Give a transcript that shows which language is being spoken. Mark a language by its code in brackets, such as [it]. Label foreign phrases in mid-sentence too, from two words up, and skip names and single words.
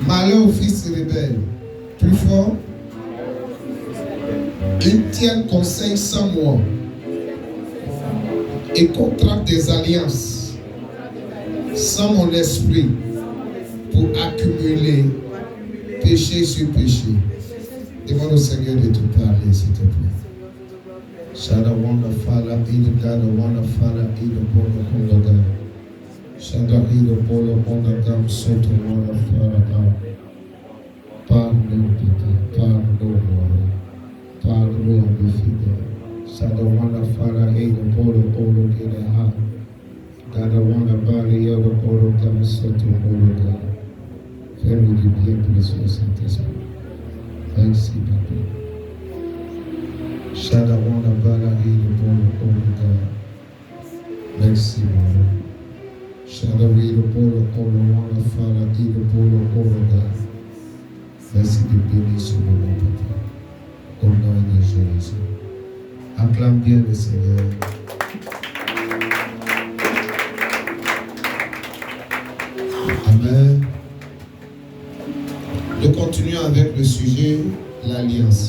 [fr] Malheur aux fils rebelles, plus fort, ils tiennent conseil sans moi et contractent des alliances sans mon esprit pour accumuler péché sur péché. Demande au Seigneur de te parler, s'il te plaît. Shada wanda fala ido gada wanda fala ido polo konda gada. Shada ido polo konda gada soto wanda fala gada. Parle-nous, papa, parle-nous, parle-nous, mes fidèles. Shada wanda fala ido polo gada ha. Gada wanda bali ido polo gada soto polo gada. Fais-nous du bien, précieux Saint-Esprit. Merci, papa. Shada wanda bala ido polo gada. Merci, mon Shada ido polo wanda fala ido polo gada. Merci de bénir ce moment, papa. Au nom de Jésus. Acclame bien le Seigneur. Amen. Nous continuons avec le sujet, l'alliance.